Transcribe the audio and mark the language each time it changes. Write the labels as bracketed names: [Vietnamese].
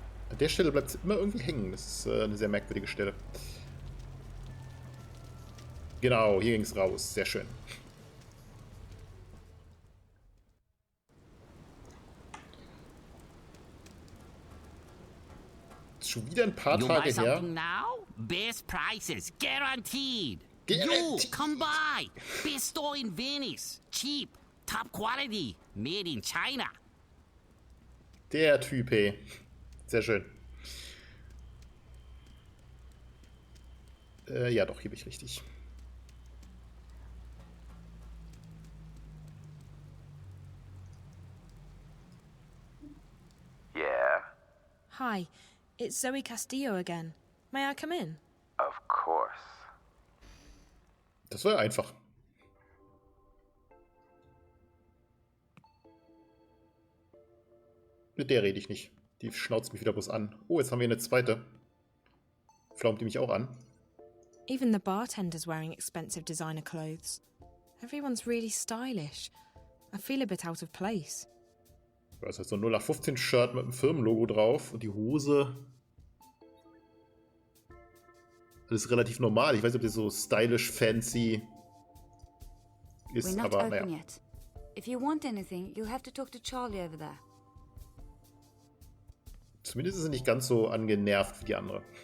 [German] An der Stelle bleibt es immer irgendwie hängen. Das ist eine sehr merkwürdige Stelle. Genau, hier ging es raus. Sehr schön. Ist schon wieder ein paar Tage her. [English] Now? Best prices, guaranteed. Guaranteed. You, come by. Best store in Venice. Cheap, top quality, made in China. [German] Der Typ, hey. Sehr schön. Ja, doch, hier bin ich richtig. [English] Yeah, Hi, it's Zoe Castillo again. May I come in? of course. [German] Das war ja einfach. Mit der rede ich nicht. Die schnauzt mich wieder bloß an. Oh, jetzt haben wir eine zweite. Flaumt die mich auch an? [English] Even the bartender's wearing expensive designer clothes. Everyone's really stylish. I feel a bit out of place. [German] Da ist halt so ein 0815-Shirt mit einem Firmenlogo drauf und die Hose. Das ist relativ normal. Ich weiß nicht, ob die so stylish, fancy ist, [English] We're not [German] aber [English] open [German] naja. [English] yet. If you want anything, you'll have to talk to Charlie over there. [German] Zumindest ist sie nicht ganz so angenervt wie die andere.